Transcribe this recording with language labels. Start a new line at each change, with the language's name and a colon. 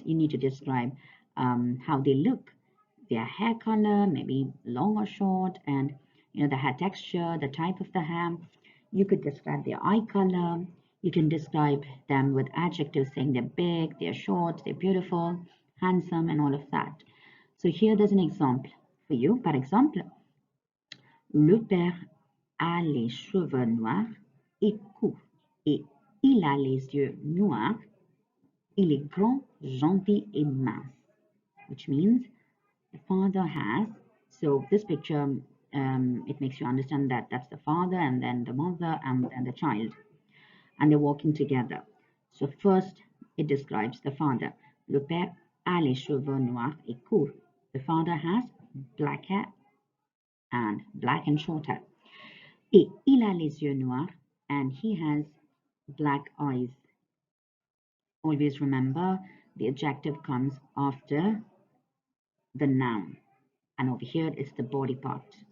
English: You need to describe how they look, their hair color, maybe long or short, and the hair texture, the type of the hair. You could describe their eye color. You can describe them with adjectives saying they're big, they're short, they're beautiful, handsome, and all of that. So here there's an example for you.
French: Par exemple, le père a les cheveux noirs et courts, et il a les yeux noirs. Il est grand, gentil et mince,
English: which means the father has. So this picture, it makes you understand that that's the father and then the mother and the child, and they're walking together. So first, it describes the father.
French: Le père a les cheveux noirs et courts.
English: The father has black hair and black and short hair.
French: Et il a les yeux noirs,
English: and he has black eyes. Always remember the adjective comes after the noun, and over here it's the body part.